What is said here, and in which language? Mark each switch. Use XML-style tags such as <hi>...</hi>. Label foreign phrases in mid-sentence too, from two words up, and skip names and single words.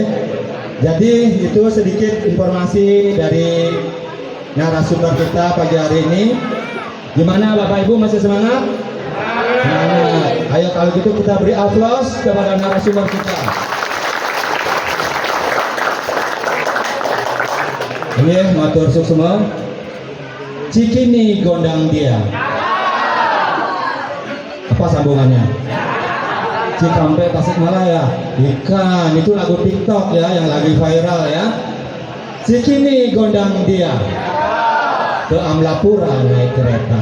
<id>Jadi itu sedikit informasi dari narasumber kita pagi hari ini. Gimana Bapak Ibu, masih semangat? Semangat. Ayo kalau gitu kita beri aplaus kepada narasumber kita. Ini</id> <ban>matur suksema.</ban> <id>Cikini gondang dia. Apa sambungannya? Cikampek Tasikmalaya. Ikan itu lagu TikTok ya yang lagi viral ya. Cikini gondang dia. Ke Amlapura naik kereta.</id>